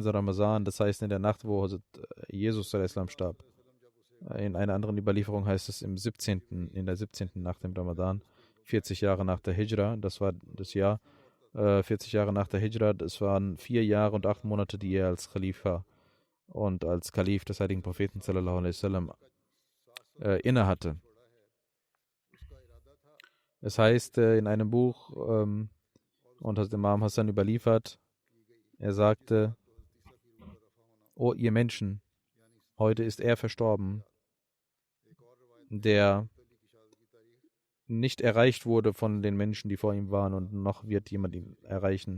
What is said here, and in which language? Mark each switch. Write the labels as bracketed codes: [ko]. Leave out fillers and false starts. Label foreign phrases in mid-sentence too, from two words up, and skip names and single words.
[de] Ramazan, das heißt in der Nacht, wo Jesus starb. In einer anderen Überlieferung heißt es in der 17. Nacht im Ramadan, 40 Jahre nach der Hijra, das war das Jahr, 40 Jahre nach der Hijra, das waren 4 Jahre und 8 Monate, die er als Khalifa und als Kalif des heiligen Propheten [ar] صلى الله عليه وسلم [de] innehatte. Es heißt in einem Buch, und hat Imam Hassan überliefert, er sagte, O ihr Menschen, heute ist er verstorben, der nicht erreicht wurde von den Menschen, die vor ihm waren, und noch wird jemand ihn erreichen.